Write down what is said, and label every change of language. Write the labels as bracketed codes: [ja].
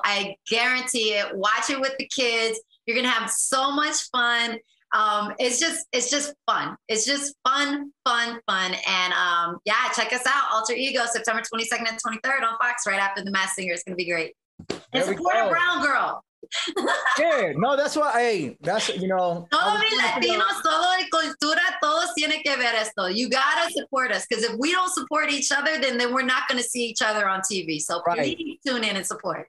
[en] I guarantee it. Watch it with the kids. You're gonna have so much fun. It's just fun. It's just fun. And yeah, check us out. Alter Ego, September 22nd and 23rd on Fox, right after The Masked Singer. It's gonna be great. And support a brown girl. Yeah, no, that's why. Hey, that's, you know. [es] Todos mis latinos, todo de cultura, todos tienen que ver esto. [en] You gotta support us, because if we don't support each other, then we're not gonna see each other on TV. So please tune in and support.